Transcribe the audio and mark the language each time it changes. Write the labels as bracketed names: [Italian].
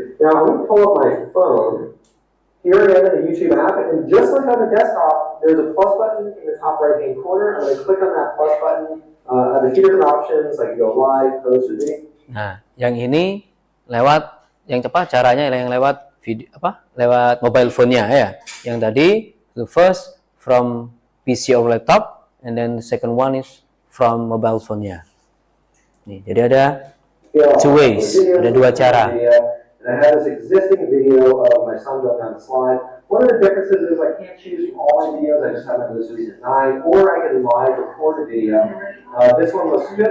[English] Now I'm going to pull up my phone. Here I am in the YouTube app, and just like on the desktop, there's a plus button in the top right-hand corner. I'm going to click on that plus button. I have a few different options. I can go live, post, or video. [Indonesian] Nah, yang ini lewat yang cepat caranya yang lewat video lewat mobile phone-nya ya. Yang tadi [English] the first from PC or laptop, and then the second one is from mobile phone-nya. [Indonesian] Nih, jadi ada [English] two ways, [Indonesian] ada dua cara. [English] And I have this existing video of my son going down the slide. One of the differences is I can't choose from all my videos. I just have my most recent 9, or I can live record a video. This one looks good.